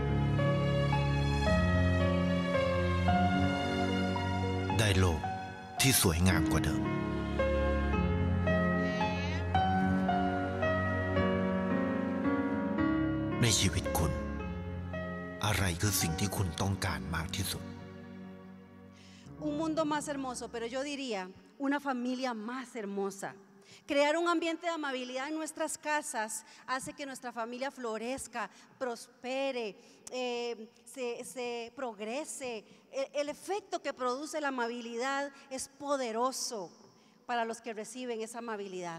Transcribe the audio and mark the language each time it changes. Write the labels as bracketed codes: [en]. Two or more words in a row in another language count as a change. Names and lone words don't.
[th] ได้โลกที่สวยงามกว่าเดิมในชีวิตคุณอะไรคือสิ่งที่คุณต้องการมากที่สุด [es] Un mundo más hermoso, pero yo diría una familia más hermosa. Crear un ambiente de amabilidad en nuestras casas hace que nuestra familia florezca, prospere, se progrese. El efecto que produce la amabilidad es poderoso para los que reciben esa amabilidad.